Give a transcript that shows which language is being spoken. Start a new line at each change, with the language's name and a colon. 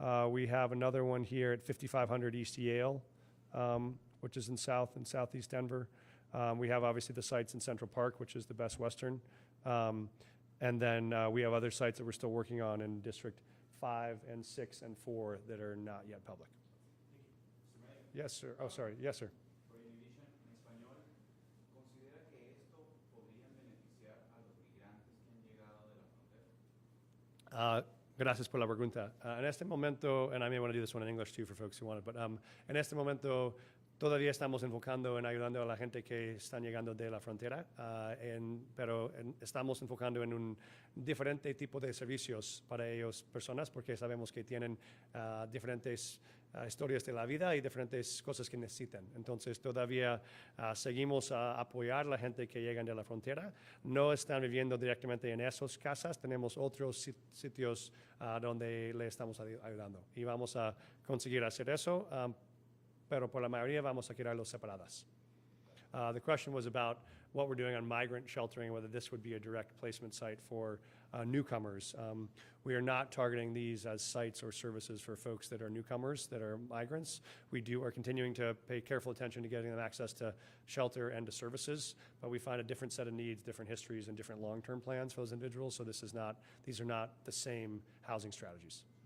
English: We have another one here at 5500 East Yale, which is in South and Southeast Denver. We have obviously the sites in Central Park, which is the Best Western. And then we have other sites that we're still working on in District 5 and 6 and 4 that are not yet public. Yes, sir. Oh, sorry. Yes, sir.
Spanish: Prohibition en español, ¿considera que esto podría beneficiar a los migrantes que han llegado de la frontera? Gracias por la pregunta. En este momento,
English: and I may want to do this one in English too for folks who want it,
Spanish: but en este momento todavía estamos enfocando en ayudando a la gente que están llegando de la frontera, pero estamos enfocando en un diferente tipo de servicios para ellos personas porque sabemos que tienen diferentes historias de la vida y diferentes cosas que necesitan. Entonces todavía seguimos a apoyar a la gente que llegan de la frontera. No están viviendo directamente en esas casas. Tenemos otros sitios donde le estamos ayudando y vamos a conseguir hacer eso. Pero por la mayoría vamos a quedarlos separadas.
English: The question was about what we're doing on migrant sheltering, whether this would be a direct placement site for newcomers. We are not targeting these as sites or services for folks that are newcomers, that are migrants. We are continuing to pay careful attention to getting them access to shelter and to services, but we find a different set of needs, different histories, and different long-term plans for those individuals, so these are not the same housing strategies.